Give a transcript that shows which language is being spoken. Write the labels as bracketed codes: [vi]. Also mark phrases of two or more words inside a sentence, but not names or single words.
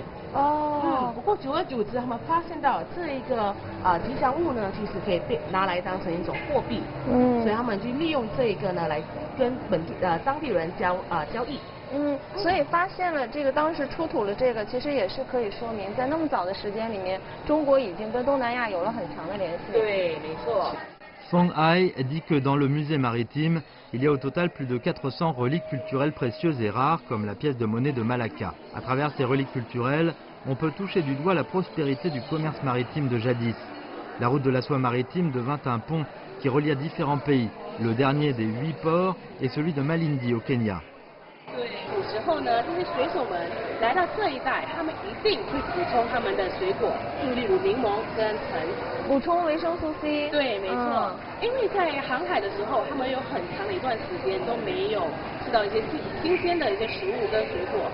[zh] 不过久而久之，他们发现到这一个吉祥物呢，其实可以被拿来当成一种货币。所以他们就利用这个呢来跟当地人交易。所以发现了这个，当时出土了这个，其实也是可以说明，在那么早的时间里面，中国已经跟东南亚有了很强的联系。对，没错。 [fr] Feng Hai dit que dans le musée maritime, il y a au total plus de 400 reliques culturelles précieuses et rares, comme la pièce de monnaie de Malacca. À travers ces reliques culturelles, on peut toucher du doigt la prospérité du commerce maritime de jadis. La route de la soie maritime devint un pont qui relia différents pays. Le dernier des 8 ports est celui de Malindi au Kenya. [zh] 对，古时候呢，这些水手们来到这一带，他们一定会补充他们的水果，就例如柠檬跟橙，补充维生素 C。对，没错。因为在航海的时候，他们有很长的一段时间都没有吃到一些新鲜的一些食物跟水果。